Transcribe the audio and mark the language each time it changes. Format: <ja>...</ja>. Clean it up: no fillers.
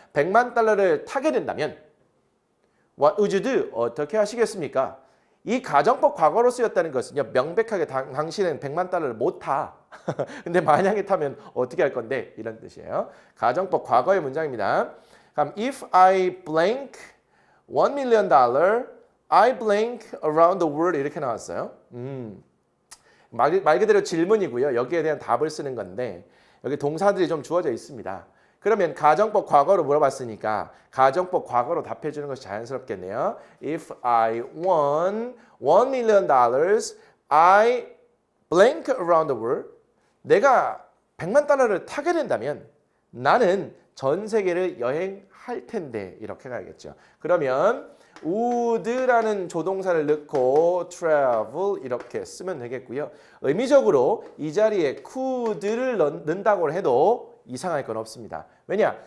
<ko>100만 달러를 타게 된다면</ko> <en>What would you do?</en> <ko>어떻게 하시겠습니까? 이 가정법 과거로 쓰였다는 것은요. 명백하게 당신은 100만 달러를 못 타. 근데 만약에 타면 어떻게 할 건데? 이런 뜻이에요. 가정법 과거의 문장입니다.</ko> <en>그럼 if I blank $1 million, I blank around the world</en> <ko>이렇게 나왔어요. 말 그대로 질문이고요. 여기에 대한 답을 쓰는 건데 여기 동사들이 좀 주어져 있습니다. 그러면 가정법 과거로 물어봤으니까 가정법 과거로 답해 주는 것이 자연스럽겠네요.</ko> <en>If I won $1 million, I blank around the world.</en> <ko>내가 100만 달러를 타게 된다면 나는 전 세계를 여행할 텐데 이렇게 가야겠죠. 그러면 would라는 조동사를 넣고 travel 이렇게 쓰면 되겠고요. 의미적으로 이 자리에 could를 넣는다고 해도 이상할 건 없습니다. 왜냐?</ko>